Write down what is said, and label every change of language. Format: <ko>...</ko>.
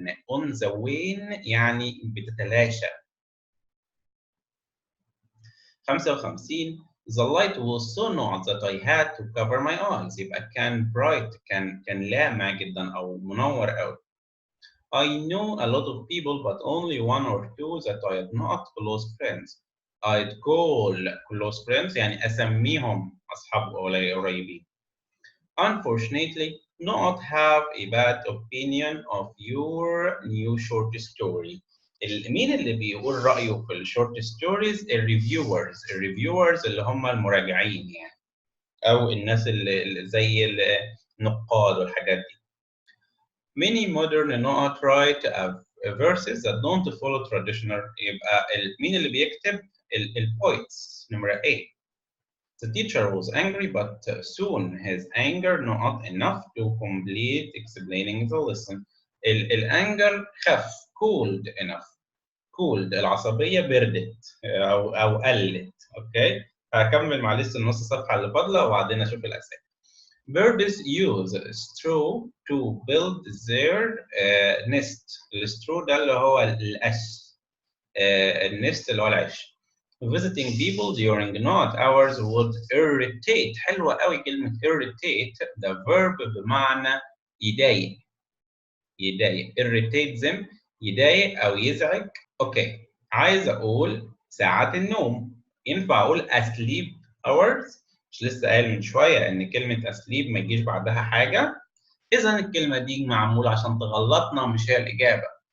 <en>on the wane</en> <ar>يعني بتتلاشى.</ar> <en>55 The light was so not that I had to cover my eyes.</en> <ar>يبقى كان</ar> <en>bright،</en> <ar>كان لامع جدا او منور قوي.</ar> <en>I know a lot of people but only one or two that I am not close friends. I'd call close friends</en> <ar>يعني أسميهم أصحاب قريبين.</ar> <en>Unfortunately, not have a bad opinion of your new short story.</en> <ar>مين اللي بيقول رأيه في الشورت ستوريز؟ الريفيورز اللي هم المراجعين يعني، أو الناس اللي زي النقاد والحاجات دي.</ar> <en>Many modern not write verses that don't follow traditional.</en> <ar>يبقى مين اللي بيكتب؟ البويتس. نمرة A.</ar> <en>The teacher was angry, but soon his anger not enough to complete explaining the lesson.</en> <ar>الانجر خف.</ar> <en>Cooled enough. Cooled</en> <ar>العصبية بردت أو قلت. أوكي؟ هكمل مع لسه النص صفحة اللي فاضلة وبعدين أشوف الأسئلة.</ar> <en>Birds use straw to build their nest.</en> <ar>ال</ar> <en>straw</en> <ar>ده اللي هو القش. النست اللي هو العش. Visiting people during not hours would irritate. حلوة قوي كلمة</ar> <en>irritate.</en> <ar>ده</ar> <en>verb</en> <ar>بمعنى يضايق.</ar> <en>irritate them</en> <ar>يضايق أو يزعج. أوكي. عايز أقول ساعات النوم. ينفع أقول</ar> <en>asleep hours؟</en> <ar>مش لسه قايل من شوية إن كلمة asleep ما يجيش بعدها حاجة؟ إذا الكلمة دي معمولة عشان تغلطنا مش هي الإجابة.</ar>